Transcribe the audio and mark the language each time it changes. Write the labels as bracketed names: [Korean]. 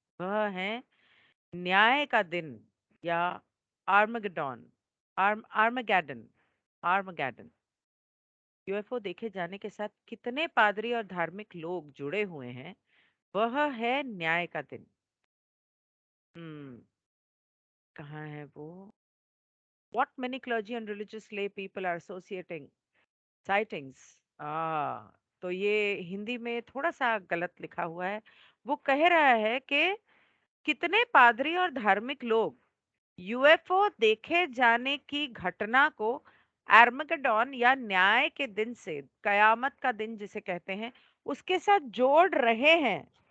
[Hindi] वह है न्याय का दिन, या आर्मगेडॉन, आर्मगैडन, आर्मगैडन। यूएफओ देखे जाने के साथ कितने पादरी और धार्मिक लोग जुड़े हुए हैं, वह है न्याय का दिन। हम्म, कहाँ है वो? [English] What many clergy and religious lay people are associating sightings. [Hindi] तो ये हिंदी में थोड़ा सा गलत लिखा हुआ है। वो कह रहा है कि कितने पादरी और धार्मिक लोग यूएफओ देखे जाने की घटना को आर्मगेडॉन या न्याय के दिन से, कयामत का दिन जिसे कहते हैं, उसके साथ जोड़ रहे हैं।